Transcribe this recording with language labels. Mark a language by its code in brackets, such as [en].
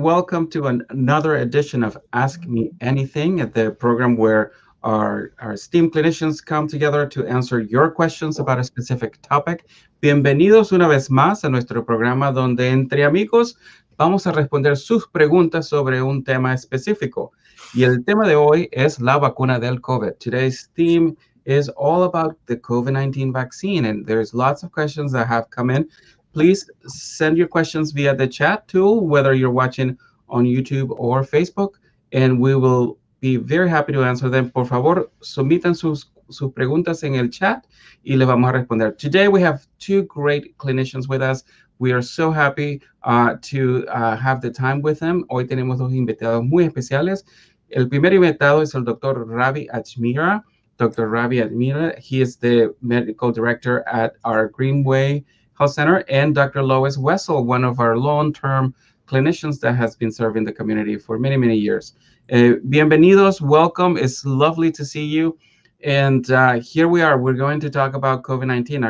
[en] Welcome to another edition of Ask Me Anything, at the program where our esteemed clinicians come together to answer your questions about a specific topic. [es] Bienvenidos una vez más a nuestro programa donde entre amigos vamos a responder sus preguntas sobre un tema específico. Y el tema de hoy es la vacuna del COVID. [en] Today's theme is all about the COVID-19 vaccine, and there's lots of questions that have come in. Please send your questions via the chat tool, whether you're watching on YouTube or Facebook, and we will be very happy to answer them. [es] Por favor, sometan sus preguntas en el chat y le vamos a responder. [en] Today, we have two great clinicians with us. We are so happy to have the time with them. [es] Hoy tenemos dos invitados muy especiales. El primer invitado es el doctor Ravi Ajmera. [en] Dr. Ravi Ajmera, he is the medical director at our Greenway Health Center, and Dr. Lois Wessel, one of our long-term clinicians that has been serving the community for many, many years. [es] Bienvenidos, [en] welcome. It's lovely to see you. And here we are. We're going to talk about COVID-19.